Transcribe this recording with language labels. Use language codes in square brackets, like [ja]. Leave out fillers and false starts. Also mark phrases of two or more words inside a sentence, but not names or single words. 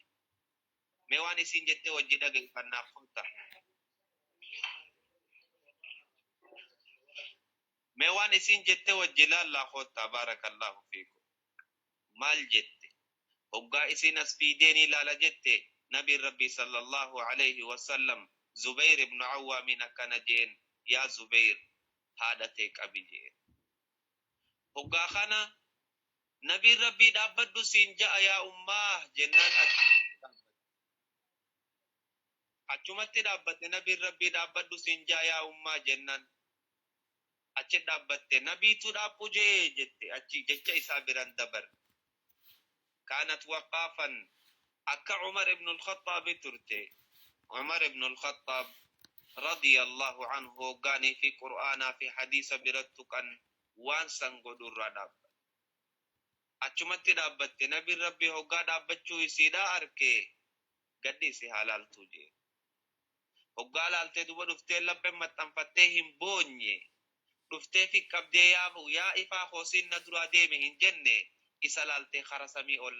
[om] Mee waan isin jettee wajji dhageeffannaaf kunta. Mee waan isin jettee wajji laallaa koottaa [ar] بارك الله فيكم. [om] maal jette hoggaa isin as fiideenii ilaala jette nabiin rabbii [ar] صلى الله عليه وسلم [om] Zubair ibn Awwaamin akkana jeen yaa Zubair haadhatee qabi jeen hoggaa kana nabiin rabbii dhaabbadhu siin ja'a yaa ummaa jennaan achumatti dhaabbatte nabiin rabbii dhaabbadhu siin ja'a yaa ummaa jennaan achi dhaabbatte nabiitu dhaabbu jee jette achi jecha isaa biran dabar [ar] كانت وقافا [om] akka Umar ibn al-Khattab turte Umar ibn al-Khattab [ar] رضي الله عنه [om] hoggaanii fi qur'aanaa fi hadiisa birattu kan waan san godhurraa dhaabbatte achumatti dhaabbatte nabiin rabbii hoggaa dhaabbachuu isiidhaa arkee gaddi isi haalaaltuu jee hoggaa laaltee duba dhuftee lapheen maxxanfattee hin boonye dhuftee fi qabdee yaa ifaa hoosiin na duraa deeme hin jenne isa laaltee kara samii ol